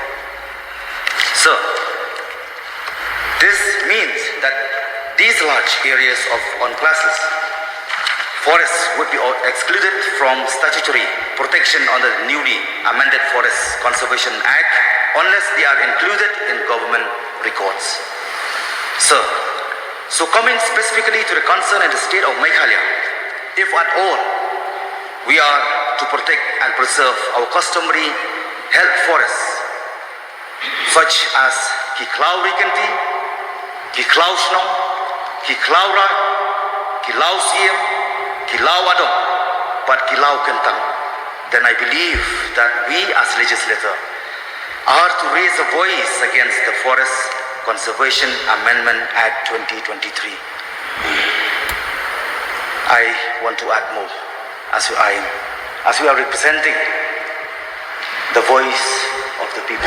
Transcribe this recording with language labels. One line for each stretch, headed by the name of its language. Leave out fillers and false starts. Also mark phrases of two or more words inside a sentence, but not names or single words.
English: So, this means that these large areas of unclassed forests would be excluded from statutory protection under the newly amended Forest Conservation Act unless they are included in government records. So coming specifically to the concern in the state of Meghalaya, if at all we are to protect and preserve our customary held forests such as Kiklau Rikanti, Kiklau Shnong, Kiklau Rai, Kilau Siem, Kilau Adong, but Kilau Kentang, then I believe that we as legislators are to raise a voice against the Forest Conservation Amendment Act 2023. I want to add more as we are representing the voice of the people.